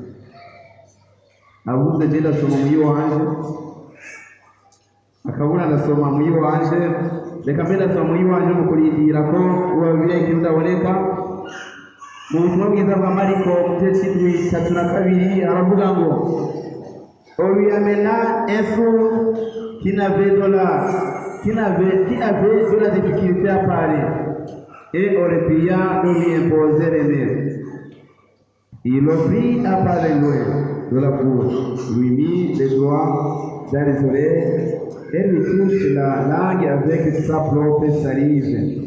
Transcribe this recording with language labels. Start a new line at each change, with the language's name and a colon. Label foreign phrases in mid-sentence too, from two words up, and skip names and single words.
Rundi: Abuze je ndasoma mu yiwanje, akabura ndasoma mu yiwanje, reka mbere ndasoma mu yiwanje mu kurindira ko Bibiliya ikidaboneka. Mu butumwa bwiza bwa Mariko mu gice cy'indwi 32 aravuga ngo
French: on lui amena un fou qui avait de la difficulté à parler et on le pria de lui imposer les mains. Il le prit à parler loin de la bouche, lui mit les doigts dans les oreilles et lui touche la langue avec sa propre salive.